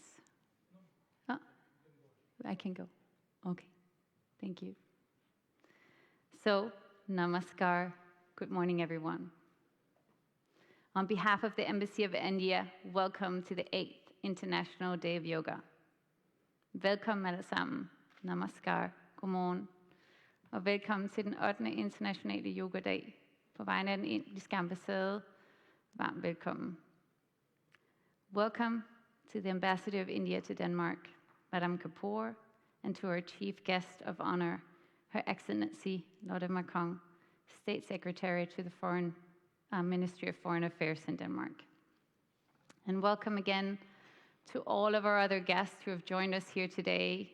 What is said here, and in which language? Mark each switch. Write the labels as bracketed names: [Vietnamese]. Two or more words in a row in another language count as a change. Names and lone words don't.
[English] Oh, I can go. Okay. Thank you. So, namaskar. Good morning, everyone. On behalf of the Embassy of India, welcome to the 8th International Day of Yoga. [Danish] Velkommen alle sammen. Namaskar. Godmorgen. Og velkommen til den 8. internationale yogadag. På vegne af den indiske ambassade, varmt velkommen. [English] Welcome to the Ambassador of India to Denmark, Madame Kapoor, and to our Chief Guest of Honor, Her Excellency Lotte Makong, State Secretary to the Ministry of Foreign Affairs in Denmark. And welcome again to all of our other guests who have joined us here today.